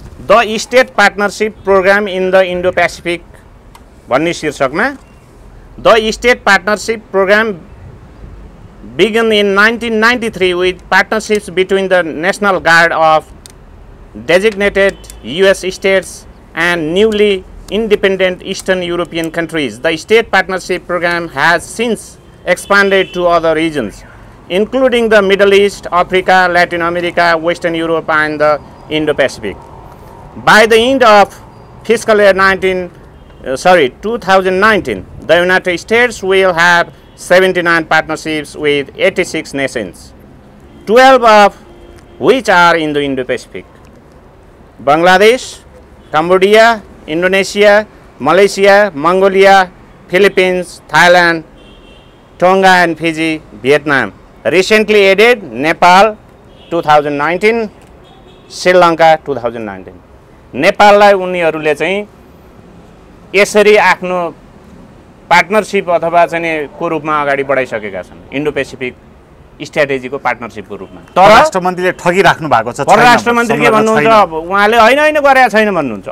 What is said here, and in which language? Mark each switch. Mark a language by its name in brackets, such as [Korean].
[English] the state partnership program in the Indo Pacific [Nepali] भन्ने शीर्षकमा [English] The state partnership program began in 1993 with partnerships between the National Guard of designated US states and newly independent Eastern European countries. The state partnership program has since expanded to other regions, including the Middle East, Africa, Latin America, Western Europe, and the Indo-Pacific. By the end of fiscal year 2019, the United States will have 79 partnerships with 86 nations, 12 of which are in the Indo-Pacific. Bangladesh, Cambodia, Indonesia, Malaysia, Mongolia, Philippines, Thailand, Tonga and Fiji, Vietnam. Recently added Nepal 2019, Sri Lanka 2019. [Nepali] नेपाललाई उनीहरूले चाहिँ यसरी आफ्नो partnership अथवा चाहिँ को रूपमा अगाडि बढाइसकेका छन्, इन्डो पेसिफिक स्ट्र्याटेजीको पार्टनरशिपको रूपमा। तर राष्ट्रमन्त्रीले ठगिराख्नु भएको छ। परराष्ट्र मन्त्री के भन्नुहुन्छ, उहाँले होइन गरेका छैन भन्नुहुन्छ।